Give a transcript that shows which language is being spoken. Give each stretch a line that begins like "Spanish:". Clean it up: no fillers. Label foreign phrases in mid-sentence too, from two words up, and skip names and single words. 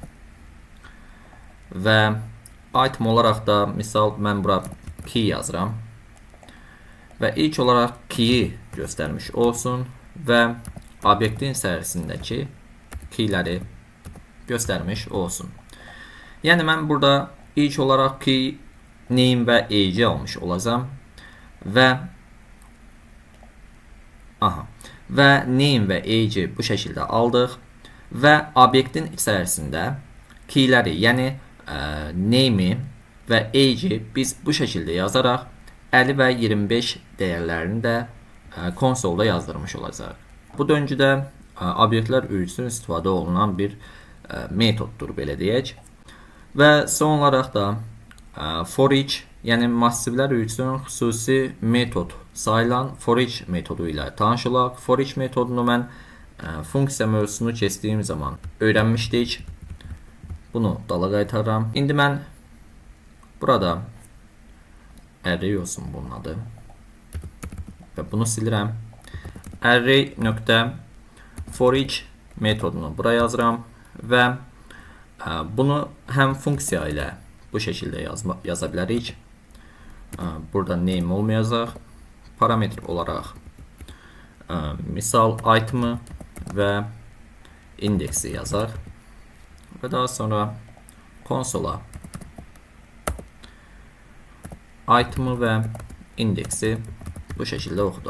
Azerbaijani: və item olaraq da misal mən bura key yazıram və ilk olaraq key'i göstərmiş olsun və obyektin içərisindəki keyləri göstərmiş olsun. Yəni mən burada ilk olaraq key, name və age almış olacağam və name və age bu şəkildə aldıq və obyektin içərisində keyləri, yəni name'i və age biz bu şəkildə yazaraq 50 və 25 dəyərlərini də konsolda yazdırmış olacaq. Bu döngüdə obyektlər üçün istifadə olunan bir metoddur, belə deyək. Və son olaraq da for each, yəni massivlər üçün xüsusi metod sayılan for each metodu ilə tanış olaq. For each metodunu mən funksiya mövzusunu keçdiyim zaman öyrənmişdik. Bunu dala qaytarıram. İndi mən burada array olsun bunun adı və bunu silirəm. Array nöqtə for each metodunu bura yazıram və bunu həm funksiya ilə bu şəkildə yaza bilərik. Burada name olmayacaq. Parametr olaraq misal itemi və indeksi yazar və daha sonra konsola itemi və indeksi bu şəkildə oxuduq.